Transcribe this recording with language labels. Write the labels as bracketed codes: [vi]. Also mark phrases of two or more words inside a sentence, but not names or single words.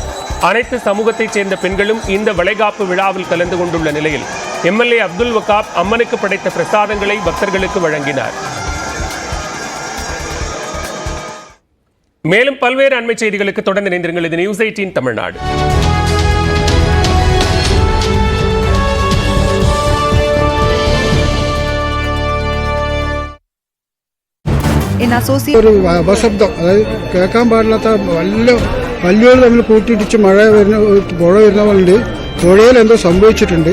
[ta] அனைத்து சமூகத்தைச் சேர்ந்த பெண்களும் இந்த வளைகாப்பு விழாவில் கலந்து கொண்டுள்ள நிலையில் MLA அப்துல் வகாப் அம்மனுக்கு படைத்த பிரசாதங்களை பக்தர்களுக்கு வழங்கினார். மேலும் பல்வேறு அண்மை செய்திகளுக்கு தொடர்ந்து இணைந்திருங்கள். இது நியூஸ் 18 தமிழ்நாடு. [ml] ഒരു അപശബ്ദം, അതായത് കേൾക്കാൻ പാടില്ലാത്ത വലിയ തമ്മിൽ കൂട്ടിയിടിച്ച് മഴ വരുന്ന പുഴ വരുന്ന പോലെ പുഴയിൽ എന്തോ സംഭവിച്ചിട്ടുണ്ട്.